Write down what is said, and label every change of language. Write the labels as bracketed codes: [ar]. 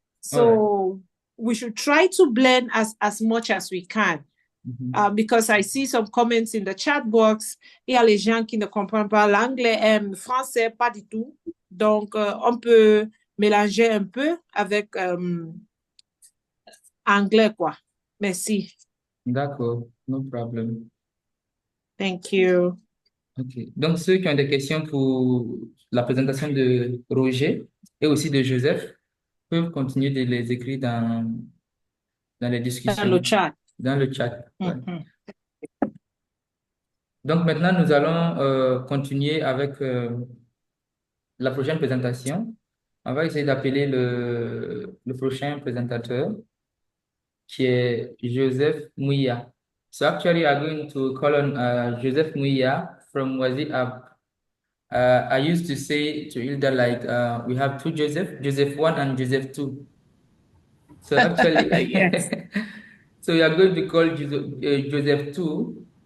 [en] So we should try to blend as much as we can. Because I see some comments in the chat box, [fr] il y a les gens qui ne comprennent pas l'anglais et le français, pas du tout. Donc, on peut mélanger un peu avec anglais, quoi. Merci. D'accord, [en] no problem. Thank you. OK. [fr] Donc, ceux qui ont des questions pour la présentation de Roger et aussi de Joseph peuvent continuer de les écrire dans les discussions. Dans le chat. Dans le chat. Ouais. Mhm. Donc, maintenant, nous allons continuer avec la prochaine présentation. On va essayer d'appeler le prochain présentateur, qui est Joseph Mouya. [en] So actually, I'm going to call on Joseph Mouya from Wazi App. I used to say to Hilda, like, we have two Joseph 1 and Joseph 2. So actually, Yes. so we are going to call Joseph 2.